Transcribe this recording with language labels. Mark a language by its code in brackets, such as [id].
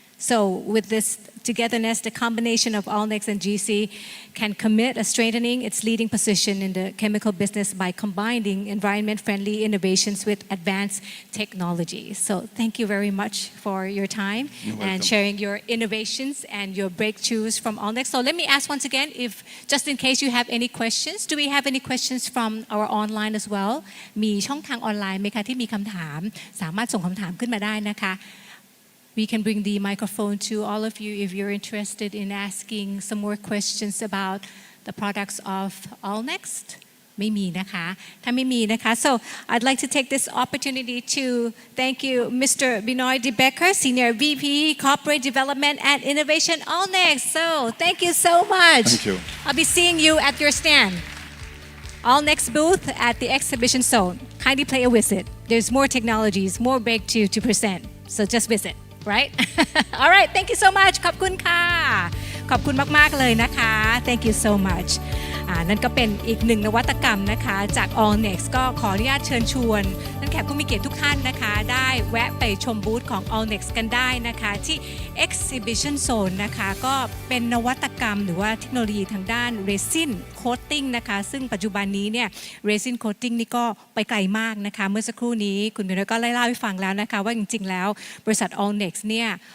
[en] So with this togetherness, the combination of Allnex and GC can commit a strengthening its leading position in the chemical business by combining environment-friendly innovations with advanced technology. So thank you very much for your time and sharing your innovations and your breakthroughs from Allnex. So let me ask once again, if just in case you have any questions, do we have any questions from our online as well? [th] มีช่องทางออนไลน์ไหมคะที่มีคำถามสามารถส่งคำถามขึ้นมาได้นะคะ [en] We can bring the microphone to all of you if you're interested in asking some more questions about the products of Allnex. [th] ไม่มีนะคะถ้าไม่มีนะคะ [en] So I'd like to take this opportunity to thank you Mr. Binoy De Becker, Senior VP Corporate Development and Innovation Allnex. So thank you so much. Thank you. I'll be seeing you at your stand. Allnex booth at the exhibition zone. Kindly pay a visit. There's more technologies, more breakthrough to present. So just visit. Right? All right. Thank you so much. [th] ขอบคุณค่ะ ขอบคุณมากๆเลยนะคะ [en] Thank you so much. [th] นั่นก็เป็นอีกหนึ่งนวัตกรรมนะคะจาก All Next ก็ขออนุญาตเชิญชวนท่านแขกผู้มีเกียรติทุกท่านนะคะได้แวะไปชมบูธของ All Next กันได้นะคะที่ Exhibition Zone นะคะก็เป็นนวัตกรรมหรือว่าเทคโนโลยีทางด้าน resin coating นะคะซึ่งปัจจุบันนี้เนี่ย resin coating นี่ก็ไปไกลมากนะคะเมื่อสักครู่นี้คุณเบนก็เล่าให้ฟังแล้วนะคะว่าจริงๆแล้วบริษัท All Next เนี่ย